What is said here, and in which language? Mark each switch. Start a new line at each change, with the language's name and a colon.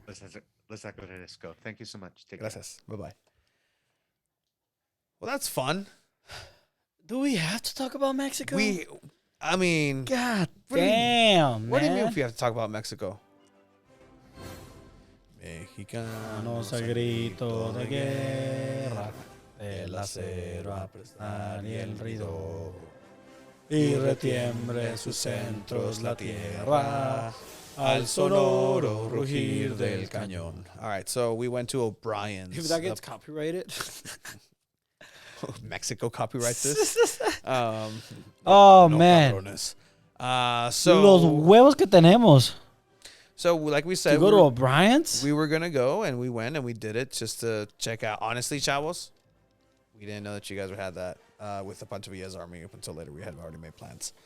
English: Let's go. Thank you so much. Take
Spanish: Gracias. Bye-bye.
English: Well, that's fun. Do we have to talk about Mexico? I mean... God damn, man. What do you mean if we have to talk about Mexico?
Spanish: Mexicanos a grito de guerra, el acero a prestar y el ruido, y retiembre en sus centros la tierra, al sonoro rugir del cañón.
English: All right, so we went to O'Brien's. If that gets copyrighted. Mexico copyrights this. Man. So
Spanish: los huevos que tenemos.
English: So like we said, to go to O'Brien's? We were going to go, and we went, and we did it just to check out. Honestly, chavos, we didn't know that you guys would have that with the Pancho Villa's army up until later. We had already made plans.